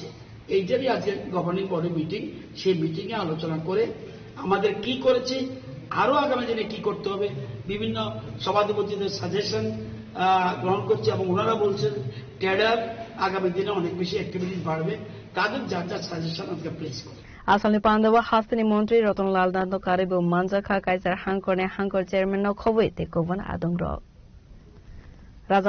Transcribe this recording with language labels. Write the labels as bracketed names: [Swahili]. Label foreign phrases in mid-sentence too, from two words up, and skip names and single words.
[Bangla] এইটারই আজকে [English] governing body meeting, [Bangla] সেই মিটিংয়ে আলোচনা করে আমাদের কি করেছি, আরো আগামী দিনে কি করতে হবে, বিভিন্ন সভাধিপতিদের সাজেশন গ্রহণ করছে, এবং ওনারা বলছেন ট্রেডার আগামী দিনে অনেক বেশি অ্যাক্টিভিটিস বাড়বে, তাদের যার যার সাজেশন আজকে প্লেস করে। [Kok Borok] Asalni Pandawa Hastini Montri Rotonlal Dando Karibu Manjaka Kaiser Hankorne Hankor Chairman no Khowe te Kovan Adongro Raja